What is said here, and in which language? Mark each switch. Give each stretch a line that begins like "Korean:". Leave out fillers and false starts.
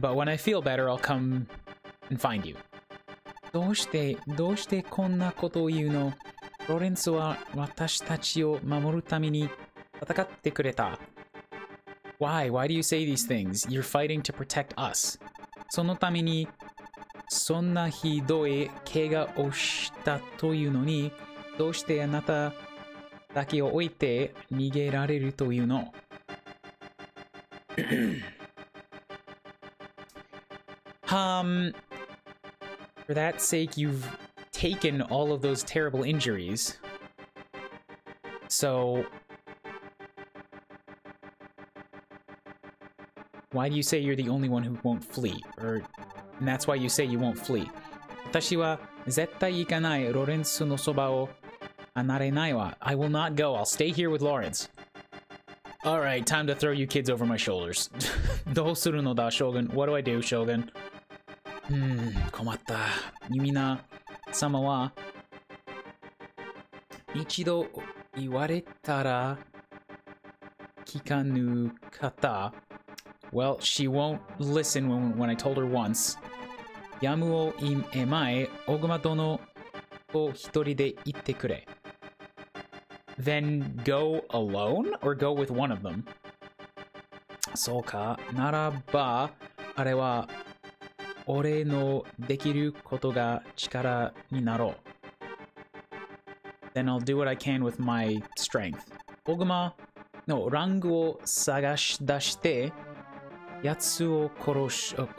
English: But when I feel better, I'll come and find you.
Japanese: どうしてこんなことを言うの？ロレンスは私たちを守るために戦ってくれた。
English: Why do you say these things? You're fighting to protect us.
Japanese: そのためにそんなひどい怪我をしたというのに、どうしてあなただけを置いて逃げられるというの？
English: For that sake, you've taken all of those terrible injuries. So, why do you say you're the only one who won't flee? And that's why you say you won't flee.
Japanese: 私は絶対行かない。ロレンスのそばを離れないわ。
English: I will not go. I'll stay here with Lawrence. Alright, time to throw you kids over my shoulders.
Japanese: どうするのだ, Shogun?
English: What do I do, Shogun?
Japanese: 困った。ユミナ様は一度言われたら聞かぬ方.
English: Well, she won't listen when I told her once.
Japanese: やむをえまい、オグマ殿と一人で行ってくれ.
English: Then go alone or go with one of them?
Japanese: そうか。ならば、あれは俺のできることが力になろう.
English: Then I'll do what I can with my strength.
Japanese: オグマのラングを探し出して、やつを殺す。